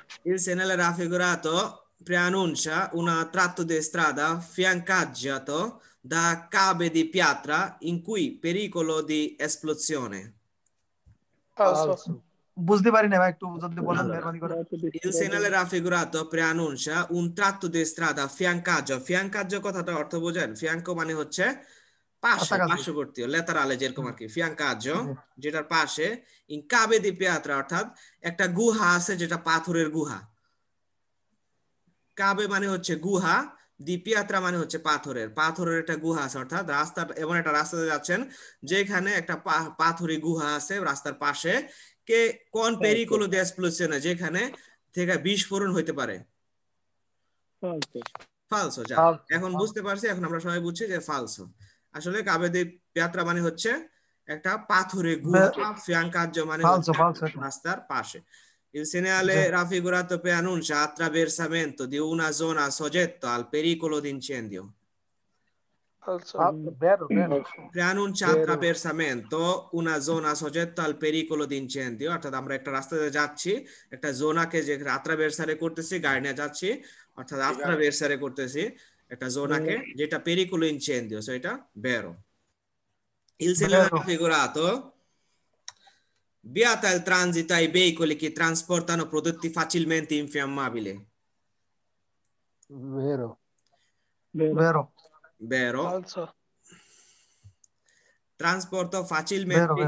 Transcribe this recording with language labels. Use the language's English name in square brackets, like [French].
[Italian] Il segnale raffigurato preannuncia un tratto di strada fiancaggiato da cabe di pietra in cui pericolo di esplosione. falso, [Bangla] বুঝতে পারি না ভাই, একটু যদি বলেন মেহরবানি করে। [Italian] Il segnale raffigurato preannuncia un tratto di strada fiancaggio. [Bangla] Fiancaggio কথাটা অর্থ বোঝেন? ফিয়াঙ্কো মানে হচ্ছে পাশে, কাছাকাছি। পার্শ্ববর্তী, লেতারালে যেরকম আর কি, ফিয়াঙ্কাজ্জো জি। যেটার পাশে, [Italian] ইন কাবে দি পিয়াত্রা [Bangla] অর্থাৎ একটা গুহা আছে যেটা পাথরের গুহা। কাবে মানে হচ্ছে গুহা, দি পিয়াত্রা মানে হচ্ছে পাথরের, পাথরের একটা গুহা আছে, অর্থাৎ রাস্তা, এমন একটা রাস্তাতে যাচ্ছেন যেখানে একটা পাথরি গুহা আছে রাস্তার পাশে, [Italian] কে কোন পেরিকোলো দি এক্সপ্লোশনে, [Bangla] যেখানে থেকে বিস্ফোরণ হইতে পারে। [Italian] ফালসো। যা Falso. [Bangla] এখন বুঝতে পারছি, এখন আমরা সবাই বুঝছি যে ফালসো। আসলে কাবে দি পিয়াত্রা মানে হচ্ছে একটা পাথরের গুহা, ফিয়াঙ্কাজ্জো মানে [Italian] Falso, [Bangla] হচ্ছে [Italian] falso এটা। [Bangla] রাস্তার পাশে। [Italian] Il segnale raffigurato preannuncia attraversamento di una zona soggetta al pericolo di incendio. falso, Vero, vero. Preannuncia attraversamento una zona soggetta al pericolo di incendio, [Bangla] অর্থাৎ আমরা একটা রাস্তাতে যাচ্ছি, একটা জোনাকে যে attraversare করতেছি, গাড়ি নিয়ে যাচ্ছি, অর্থাৎ attraversare করতেছি একটা জোনাকে যেটা pericolo incendio, সো এটা vero. [Italian] Il segnale Vero. raffigurato vieta il transito ai veicoli che trasportano prodotti facilmente infiammabili. Vero. Vero. falso, Trasporto facilmente,